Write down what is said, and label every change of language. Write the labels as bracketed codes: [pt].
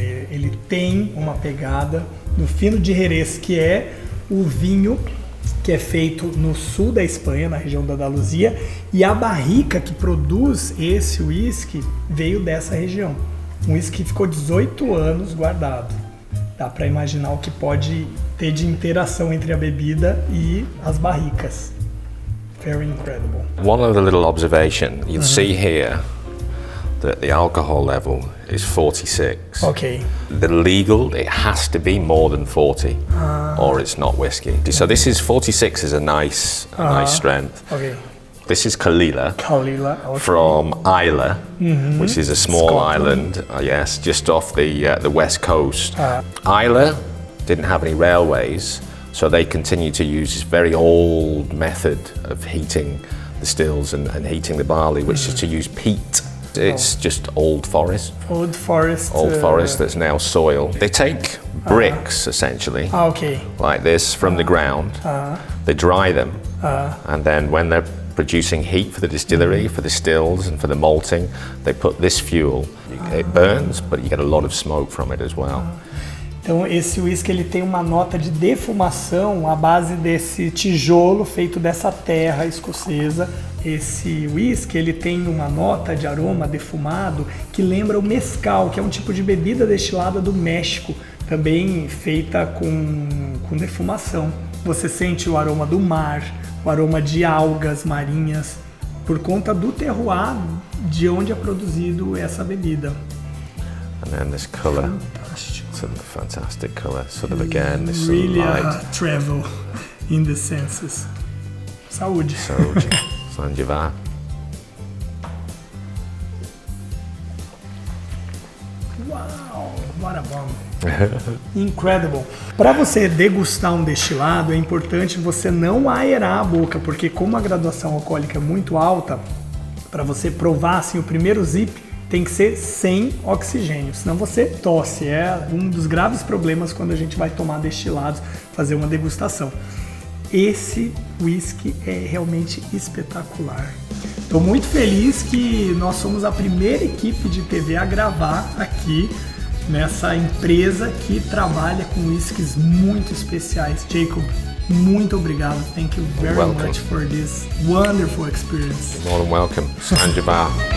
[pt] Ele tem uma pegada do fino de Jerez, que é o vinho que é feito no sul da Espanha, na região da Andaluzia, e a barrica que produz esse whisky veio dessa região. Um whisky que ficou 18 anos guardado. Dá para imaginar o que pode ter de interação entre a bebida e as barricas. [en] Very incredible. One other little observation, you'll see here that the alcohol level is 46. Okay. The legal, it has to be more than 40 or it's not whiskey. So this is 46 is a nice strength. Okay. This is Kalila, okay. from Islay, which is a small Scotland. island, yes, just off the west coast. Islay didn't have any railways, so they continued to use this very old method of heating the stills and heating the barley, which is to use peat. It's just old forest. Old forest. Old forest that's now soil. They take bricks, essentially, Okay. like this, from the ground. They dry them, and then when they're producing heat for the distillery, for the stills and for the malting, they put this fuel. It burns, but you get a lot of smoke from it as well. [pt] Então esse whisky ele tem uma nota de defumação à base desse tijolo feito dessa terra escocesa. Esse whisky ele tem uma nota de aroma defumado que lembra o mezcal, que é um tipo de bebida destilada do México, também feita com defumação. Você sente o aroma do mar, o aroma de algas marinhas, por conta do terroir de onde é produzido essa bebida. [en] And then this colour, [pt] Fantástico. [en] sort of fantastic colour, sort of again, this Really sort of light. travel in the senses. Saúde. [pt] Saúde, Sanjivar. [en] Uau, what a bomb. Incredible. [pt] Para você degustar um destilado, é importante você não aerar a boca, porque como a graduação alcoólica é muito alta, para você provar assim, o primeiro zip tem que ser sem oxigênio, senão você tosse. É um dos graves problemas quando a gente vai tomar destilados, fazer uma degustação. Esse whisky é realmente espetacular. Estou muito feliz que nós somos a primeira equipe de TV a gravar aqui nessa empresa que trabalha com whiskies muito especiais. Jacob, muito obrigado. [en] Thank you very much for this wonderful experience. More than welcome, Sanjivar.